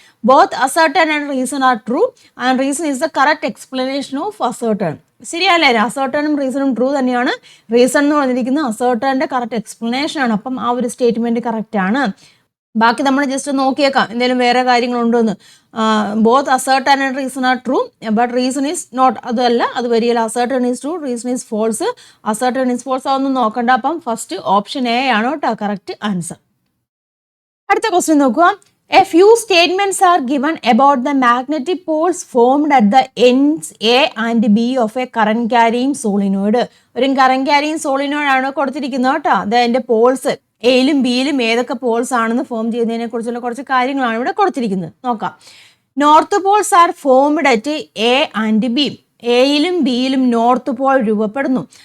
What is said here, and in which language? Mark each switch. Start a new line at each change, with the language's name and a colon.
English: Both ascertain and reason are true and reason is the correct explanation of ascertain.
Malayalam: ശരിയല്ലേ? അസേർട്ടനും റീസണും true തന്നെയാണ്. Reason എന്ന് പറഞ്ഞിരിക്കുന്നത് അസേർട്ടൻ്റെ correct explanation ആണ്. അപ്പം ആ ഒരു സ്റ്റേറ്റ്മെന്റ് കറക്റ്റ് ആണ്. ബാക്കി നമ്മൾ ജസ്റ്റ് നോക്കിയേക്കാം എന്തെങ്കിലും വേറെ കാര്യങ്ങളുണ്ടോ എന്ന്.
English: Both assertion and reason are true but reason is not.
Malayalam: അതല്ല, അത് വരികയില്ല.
English: Assertion is true, reason is false. Assertion is false
Malayalam: അതൊന്നും നോക്കണ്ട. അപ്പം ഫസ്റ്റ് ഓപ്ഷൻ എ ആണ് കേട്ടോ കറക്റ്റ് ആൻസർ. അടുത്ത ക്വസ്റ്റ്യൻ നോക്കുക.
English: A few statements are given about the magnetic poles formed at the ends A and B of a current carrying solenoid.
Malayalam: ഒരു current carrying solenoid ആണ് കൊടുത്തിരിക്കുന്നത് കേട്ടോ. അതിന്റെ പോൾസ് എയിലും ബിയിലും ഏതൊക്കെ പോൾസ് ആണെന്ന് ഫോം ചെയ്യുന്നതിനെ കുറിച്ചുള്ള കുറച്ച് കാര്യങ്ങളാണ് ഇവിടെ കൊടുത്തിരിക്കുന്നത്. നോക്കാം.
English: North poles are formed at A and B.
Malayalam: എയിലും ബിയിലും north Paul രൂപപ്പെടുന്നു.